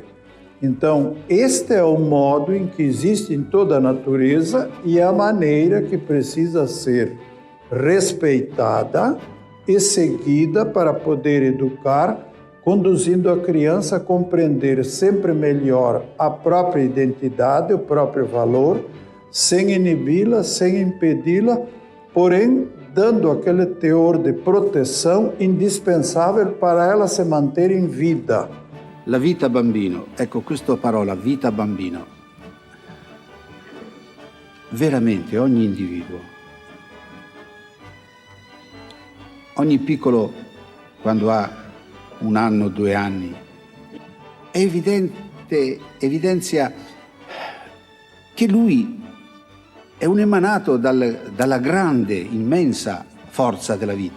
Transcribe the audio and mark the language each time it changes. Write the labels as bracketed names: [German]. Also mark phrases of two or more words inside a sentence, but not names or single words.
[Portuguese] Então, este é o modo em que existe em toda a natureza e é a maneira que precisa ser respeitada e seguida para poder educar, conduzindo a criança a compreender sempre melhor a própria identidade, o próprio valor, sem inibi-la, sem impedi-la, porém dando aquele teor de proteção indispensável para ela se manter em vida. [Italian] La vita bambino, ecco questa parola, vita bambino, veramente ogni individuo, ogni piccolo quando ha 1 anno, 2 anni, è evidenzia che lui è un emanato dalla grande, immensa forza della vita.